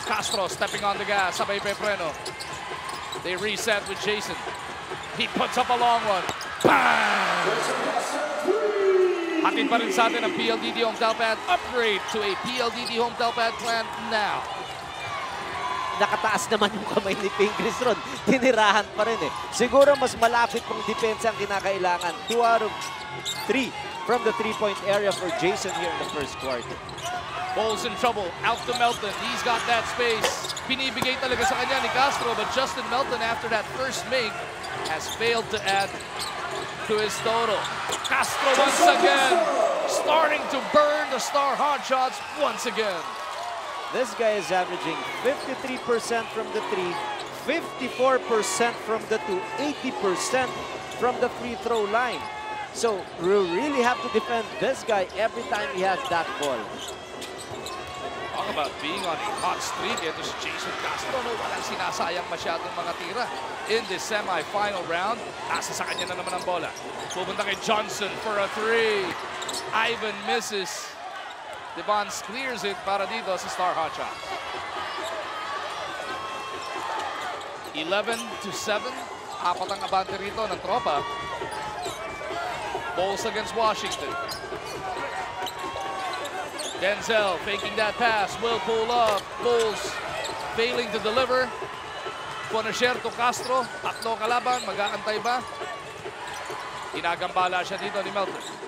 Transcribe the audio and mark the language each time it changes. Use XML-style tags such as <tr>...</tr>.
<en>Castro stepping on the gas.</en> <tl>Sabay Pepreno.</tl> <en>They reset with Jason. He puts up a long one. Bang!</en> <tl>Hatid pa rin sa atin ang PLDT Home Telpad.</tl> <en>Upgrade to a PLDT Home Telpad plan now.</en> <tl>Nakataas naman yung kamay ni Pingris ron. Tinirahan pa rin eh. Siguro mas malapit pang depensa ang kinakailangan.</tl> <en>2 out of 3 from the 3-point area for Jason here in the first quarter. Bowles in trouble. Out to Melton. He's got that space.</en> <tl>Binibigay talaga sa kanya ni Castro,</tl> <en>but Justin Melton, after that first make, has failed to add to his total. Castro once again starting to burn the star hot shots once again. This guy is averaging 53% from the 3, 54% from the 2, 80% from the free throw line. So we really have to defend this guy every time he has that ball. Talk about being on a hot streak.</en> <tl>Ito si Jason Castro. No, walang sinasayang masyadong mga tira</tl> <en>in this semi-final round.</en> <tl>Nasa sa kanya na naman ang bola. Pupunta kay</tl> <en>Johnson for a 3. Ivan misses. Devans clears it</en> <tl>para dito sa</tl> <en>Star Hotshots. 11-7.</en> <tl>Apat ang abante rito ng tropa.</tl> <en>Bowles against Washington. Denzel faking that pass, will pull up. Bowles failing to deliver.</en> <tl>Ponachera to Castro, 3 kalaban, mag-aantay ba? Inagambala siya dito ni Melton.</tl>